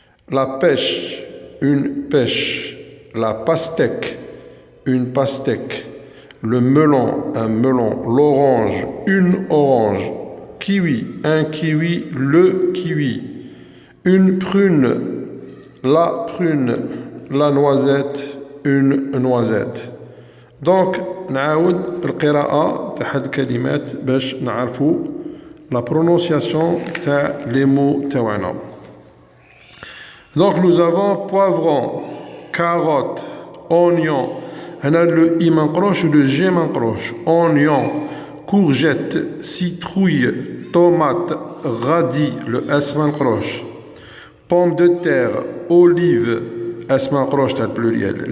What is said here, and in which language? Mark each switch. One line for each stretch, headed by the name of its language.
French: La pêche, une pêche. La pastèque, une pastèque. Le melon, un melon. L'orange, une orange. Kiwi, un kiwi, le kiwi. Une prune, la prune. La noisette, une noisette.
Arabic: Donc نعاود القراءة تاع هاد الكلمات باش نعرفوا
French: la prononciation
Arabic: تاع
French: les mots
Arabic: تاعنا.
French: Donc nous avons poivron, carotte, oignon.
Arabic: هنا
French: le I
Arabic: منقروش و
French: le G منقروش. Oignon, courgette, citrouille, tomate, radis, le S منقروش. Pomme de terre, olive, S
Arabic: منقروش تاع
French: pluriel.